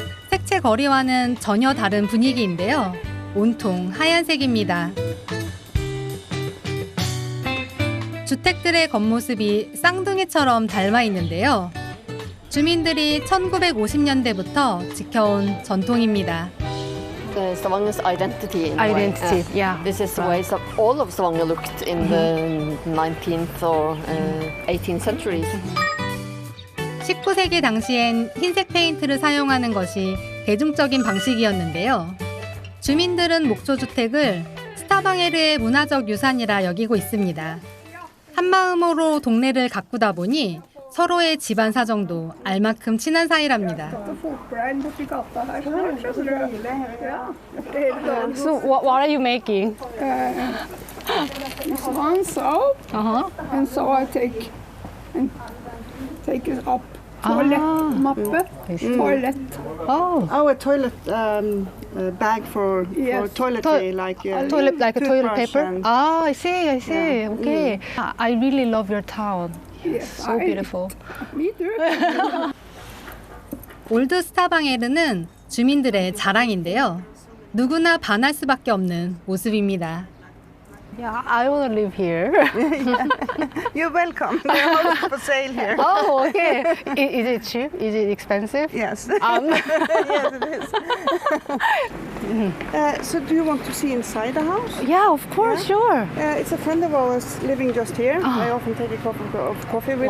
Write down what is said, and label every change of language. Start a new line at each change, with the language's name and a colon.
Korean: 색채 거리와는 전혀 다른 분위기인데요. 온통 하얀색입니다. 주택들의 겉모습이 쌍둥이처럼 닮아 있는데요. 주민들이 1950년대부터 지켜온 전통입니다.
English: Stavanger's identity. in a way. Identity, yeah. This is the way all of Stavanger looked in the 19th or 18th centuries.
Korean: 19세기 당시엔 흰색 페인트를 사용하는 것이 대중적인 방식이었는데요. 주민들은 목조주택을 스타방에르의 문화적 유산이라 여기고 있습니다. 한마음으로 동네를 가꾸다 보니 서로의 집안 사정도 알만큼 친한 사이랍니다.
English: So what are you making? This one soap, and so I take it up. Toilet mappe, toilet. Oh, A toilet bag for toiletry, like toilet like a toilet toothbrush paper. and- Ah, I see. I see. Okay. I really love your town. Yes, So beautiful. Me too.
Korean: 올드 스타방에르는 주민들의 자랑인데요. 누구나 반할 수밖에 없는 모습입니다.
English: Yeah, I want to live here. You're welcome. The house is for sale here. Oh, okay. Is it cheap? Is it expensive? Yes. Yes, it is. So do you want to see inside the house? Yeah, of course, sure. It's a friend of ours living just here. I often take a cup of coffee with